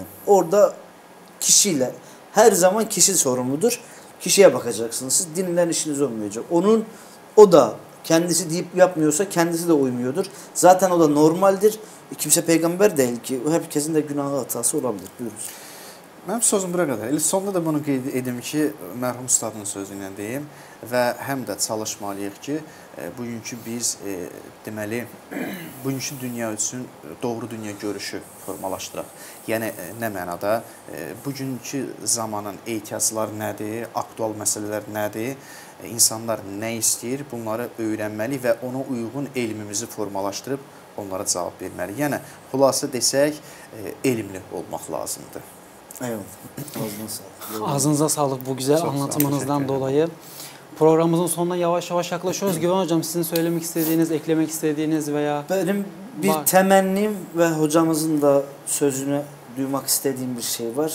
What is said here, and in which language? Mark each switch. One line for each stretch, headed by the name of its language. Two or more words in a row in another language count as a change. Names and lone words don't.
Turkish: Orada kişiyle her zaman kişi sorumludur. Kişiye bakacaksınız. Siz dinle işiniz olmayacak. O da kendisi deyip yapmıyorsa kendisi de uymuyordur. Zaten o da normaldir. Kimse peygamber değil ki. Herkesin de günahı hatası olabilir. Buyurun.
Azerbaijani: Mənim sözüm bura qədər. Elə sonda da bunu qeyd edim ki, mərhum ustadın sözü ilə deyim və həm də çalışmalıyıq ki, bugünkü biz deməli bugünkü dünya üçün doğru dünya görüşü formalaşdıraq. Yəni nə mənada bugünkü zamanın ehtiyacları nədir, aktual məsələlər nədir, insanlar nə istəyir, bunları öyrənməli və ona uyğun elmimizi formalaşdırıb onlara cavab verməli. Yəni xülasə desək, elmli olmaq lazımdır.
Turkish: Eyvallah. Ağzına sağlık. Ağzınıza sağlık bu güzel Çok anlatımınızdan dolayı. Programımızın sonuna yavaş yavaş yaklaşıyoruz. Güven Hocam sizin söylemek istediğiniz, eklemek istediğiniz veya... Benim bir temennim ve hocamızın da sözünü duymak istediğim bir şey var.